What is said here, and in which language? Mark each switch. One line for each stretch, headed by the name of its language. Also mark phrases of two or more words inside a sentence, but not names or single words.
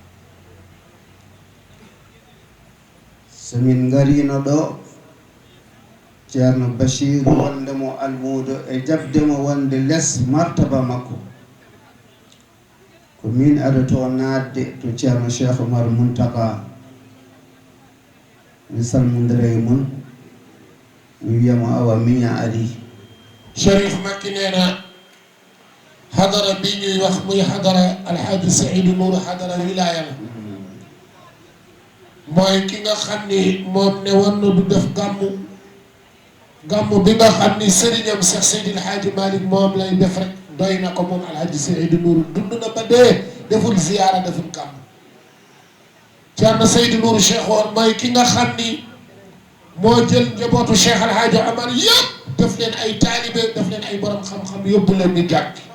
Fula: so min garino ɗo ceerno Bachir wondemo almudo e jabdemo wonde less martaba makko ko min aɗa to nadde to ceerno Cheikh Oumar Muntaka mi salmodira e mon mi wiyamo awa miña ari.
Wolof: Sharif makki nena xadara bi ñuy wax muy xadara alxaaji Seydou Nourou xadara wilaaya la mooy ki nga xam ni moom ne war na du def gàmmu bi nga xam ni sëriñam Cheikh Seydil Hadji Malick moom lay def rek doy na ko moom alxaaji Seydou Nourou dund na ba dee deful ziyaara deful gàmmu Ceerno Seydou Nourou Cheikh woon mooy ki nga xam ni moo jël njabootu Cheikh Alhaaji Amar yëpp def leen ay taalibe def leen ay borom xam-xam yóbbu leen ni jàkk